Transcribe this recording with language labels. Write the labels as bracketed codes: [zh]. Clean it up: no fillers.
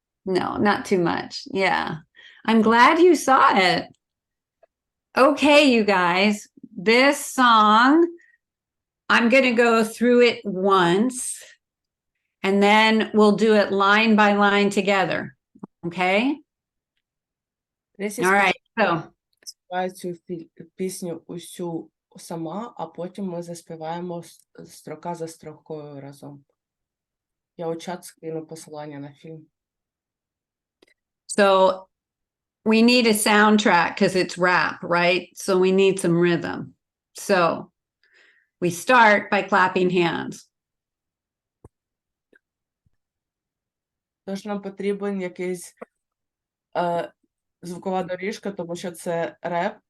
[en] No, not too much. Yeah. I'm glad you saw it. Okay, you guys, this song, I'm going to go through it once and then we'll do it line by line together. Okay? [uk] Тресі [en] All right. So, [uk] співає цю пісню усю сама, а потім ми заспіваємо строка за строкою разом. Я у чат скину посилання на фільм. [en] so we need a soundtrack because it's rap, right? So we need some rhythm. So we start by clapping hands. [uk] Тож нам потрібен якийсь звукова доріжка, тому що це реп.